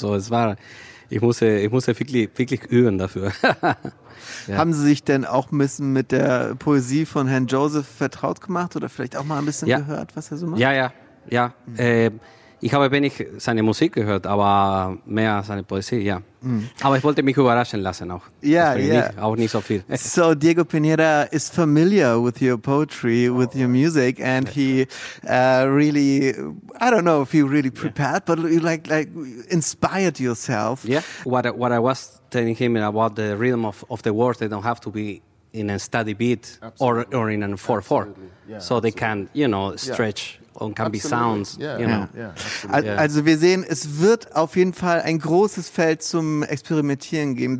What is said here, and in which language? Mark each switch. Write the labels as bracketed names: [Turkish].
[German] So, es war, ich musste wirklich, wirklich üben dafür. Ja. Haben Sie sich denn auch ein bisschen mit der Poesie von Herrn Joseph vertraut gemacht oder vielleicht auch mal ein bisschen gehört, was er so macht? Ja. Mhm. Ich habe wenig seine Musik gehört, aber mehr seine Poesie, ja. Mhm. Aber ich wollte mich überraschen lassen auch. Ja. Auch nicht so viel. [English] So, Diego Pineda is familiar with your poetry, with your music, and he really, I don't know if you really prepared, but you like inspired yourself. Yeah, what I was telling him about the rhythm of the words, they don't have to be in a steady beat or in a 4/4. Yeah, so absolutely. They can, you know, stretch. Yeah. [German] Und kann wie Sounds. Also wir sehen, es wird auf jeden Fall ein großes Feld zum Experimentieren geben.